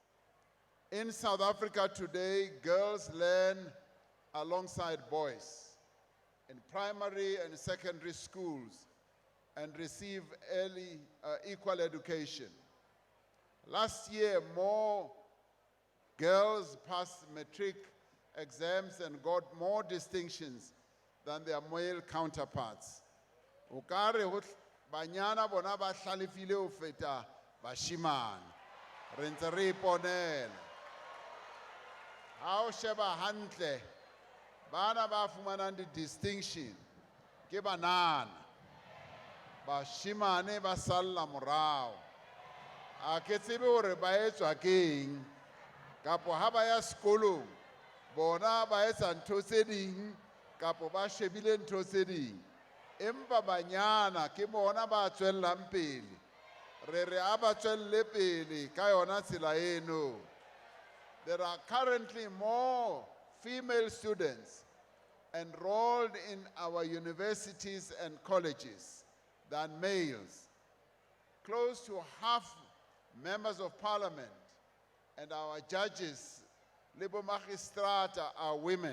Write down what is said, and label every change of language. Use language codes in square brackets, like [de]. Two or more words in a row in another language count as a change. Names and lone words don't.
[en] In South Africa today, girls learn alongside boys in primary and secondary schools and receive early equal education. Last year, more girls passed matric exams and got more distinctions than their male counterparts. [st] Ukare banyana bona ba hlalefile ho feta bashimane. Re ntse re iponela. Ha o sheba hantle, bana ba fumanang di-distinction ke banana. Bashimane ba salla morao. A ke tsebe hore ba etswa keng, kapo ha ba ya sekolong bona ba etsa ntho tse ding kapo ba shebile ntho tse ding. Empa banyana ke bona ba tswellang pele. Re a ba tswelle pele ka yona tsela eno. [en] There are currently more female students enrolled in our universities and colleges than males. Close to half members of parliament and our judges, Libo Magistrata, are women.